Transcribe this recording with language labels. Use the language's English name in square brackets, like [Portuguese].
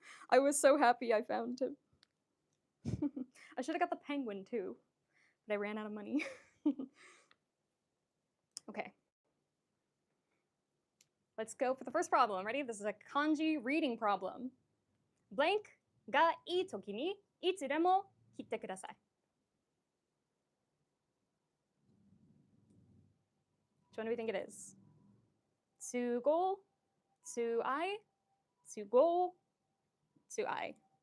[English] I was so happy I found him. I should have got the penguin too, but I ran out of money. Okay. Let's go for the first problem. Ready? This is a kanji reading problem. [Japanese] Blank がいいときにいつでも切ってください. [English] Which one do we think it is? to go, to I, to go, to I.